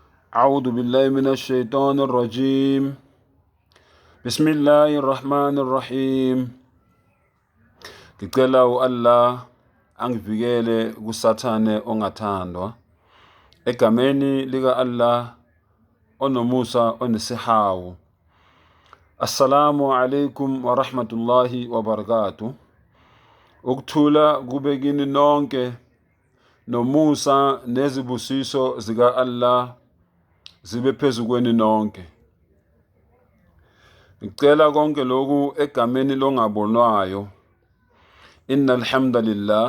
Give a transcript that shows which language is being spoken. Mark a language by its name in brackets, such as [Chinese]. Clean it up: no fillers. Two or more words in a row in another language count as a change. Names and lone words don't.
[Arabic] أعوذ بالله من الشيطان الرجيم. بسم الله الرحمن الرحيم. [Zulu] Ngicela Allah angivikele kusathane ongathandwa egameni lika Allah onomusa onesihawu. [Arabic] السلام عليكم ورحمة الله وبركاته. [Zulu] Ukuthula kube kini nonke nomusa nezibusiso zika Allah zibe phezu kweni nonke. Ngicela konke lokhu egameni longabonwayo. [Arabic] إن الحمد لله.